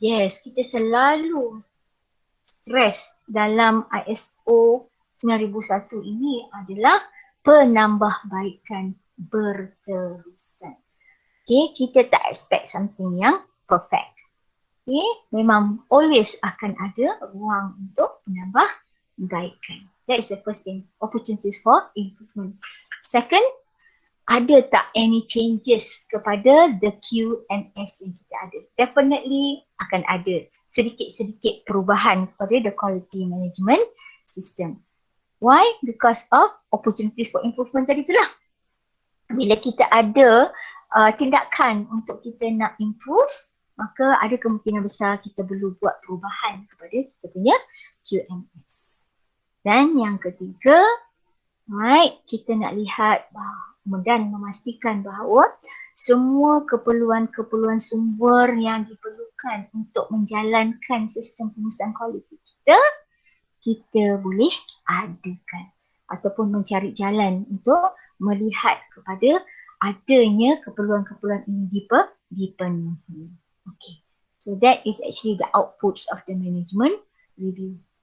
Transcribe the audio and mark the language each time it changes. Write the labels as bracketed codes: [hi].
[ms] Yes, kita selalu stress dalam ISO 9001 ini adalah penambahbaikan berterusan. Okay, kita tak [en] expect something [ms] yang perfect. Okay, memang [en] always [ms] akan ada ruang untuk menambahbaikan. [en] That is the first thing, opportunities for improvement. [ms] Second, ada tak [en] any changes [ms] kepada the QMS yang kita ada? [en] Definitely [ms] akan ada sedikit-sedikit perubahan kepada [en] the quality management system. Why? Because of opportunities for improvement [ms] tadi itulah. Bila kita ada tindakan untuk kita nak [en] improve, [ms] maka ada kemungkinan besar kita perlu buat perubahan kepada kita punya QMS. Dan yang ketiga, right, kita nak lihat dan memastikan bahawa semua keperluan-keperluan sumber yang diperlukan untuk menjalankan sistem pengurusan kualiti kita boleh adakan ataupun mencari jalan untuk melihat kepada adanya keperluan-keperluan ini dipenuhi. Okay. [en] So that is actually the outputs of the management review.